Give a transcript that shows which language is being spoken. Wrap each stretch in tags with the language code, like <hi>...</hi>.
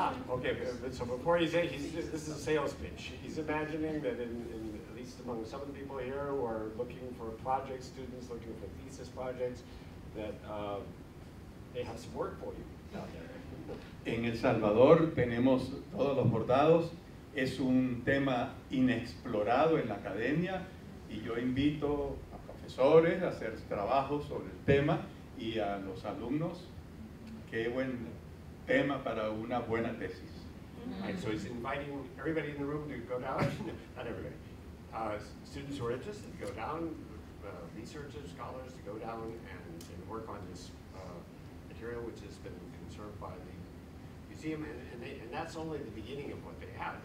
<en>Okay, so before you say, this is a sales pitch. He's imagining that at least among some of the people here who are looking for project students, looking for thesis projects, that they have some work for you out there.</en> <es>En El Salvador tenemos todos los bordados. Es un tema inexplorado en la academia y yo invito a profesores a hacer trabajos sobre el tema y a los alumnos. Qué buen tema para una buena tesis.</es> <en>Right, so he's inviting everybody in the room to go down, not everybody, students who are interested to go down, researchers, scholars to go down and work on this material which has been conserved by the museum, and that's only the beginning of what they have.</en>